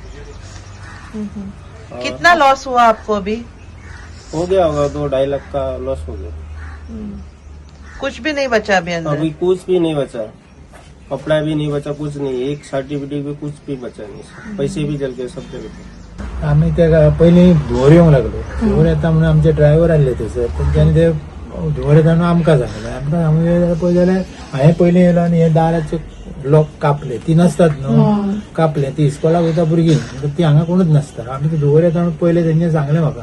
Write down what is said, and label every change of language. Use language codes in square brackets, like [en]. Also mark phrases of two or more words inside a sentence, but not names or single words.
[hi] कितना लॉस हुआ आपको अभी? हो गया होगा 2-2.5 लाख का लॉस हो गया। कुछ भी नहीं बचा अभी अंदर? अभी कुछ भी नहीं बचा, कपड़ा भी नहीं बचा, कुछ नहीं। एक सर्टिफिकेट भी कुछ भी बचा नहीं, पैसे भी जल गए सब जगह। [kok] आम्ही त्या पहिले धुवर येऊंक लागलो। धुवर येता म्हणून आमचे ड्रायव्हर आले थंयसर, तेंच्यांनी ते धुवर येताना आमकां सांगलें। आमकां पळय जाल्यार हांवें पयलीं येयलो आनी हे दाराचे लॉक कापले, ती नसतात न्हू, कापले। ती इस्कॉलाक वयता भुरगीं, ती हांगा कोणूच नासता। आमी ते धुवर येता म्हणून पयलें तेंच्यांनी सांगलें म्हाका।